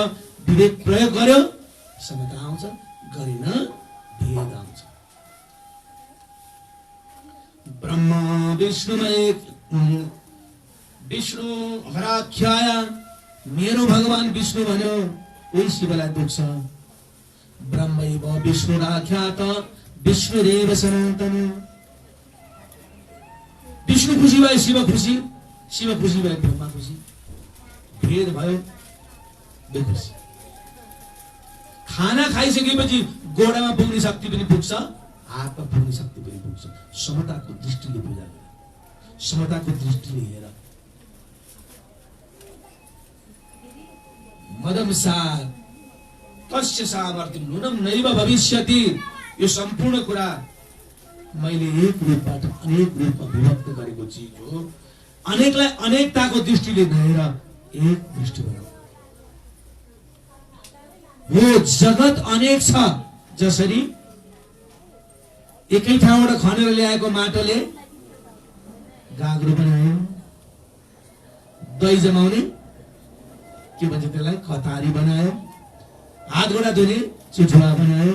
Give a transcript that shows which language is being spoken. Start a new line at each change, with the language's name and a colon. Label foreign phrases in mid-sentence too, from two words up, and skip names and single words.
Nepali: विवेक प्रयोग गर्यो समता आउँछ, गरेन भेद आउँछ।
Sanskrit: ब्रह्मा विष्णु हराख्याया,
Nepali: मेरो भगवान विष्णु भन्यो, उही शिवलाई दुख्छ।
Sanskrit: ब्रह्मैव विष्णुराख्यात विष्णुरेव सनातन।
Nepali: विष्णु खुसी भए शिव खुसी, शिव खुसी भए ब्रह्मा खुसी। भेद भयो बेखुसी। खाना खाइसकेपछि गोडामा पुग्ने शक्ति पनि पुग्छ, हातमा पुग्ने शक्ति पनि पुग्छ। समताको दृष्टिले पूजा गर, समताको दृष्टिले हेर।
Sanskrit: मदमसार तस्य सामर्थ्यं नूनं नैव भविष्यति।
Nepali: यो सम्पूर्ण कुरा मैले एक रूपबाट अनेक रूपमा विभक्त गरेको चिज हो। अनेकलाई अनेकताको दृष्टिले नहेर, एक दृष्टि बनाऊ। यो जगत अनेक छ। जसरी एकै ठाउँबाट खनेर ल्याएको माटोले गाग्रो बनायो, दही जमाउने के भन्छ त्यसलाई, कतारी बनायो, हात गोडा धुने चिठुवा बनायो।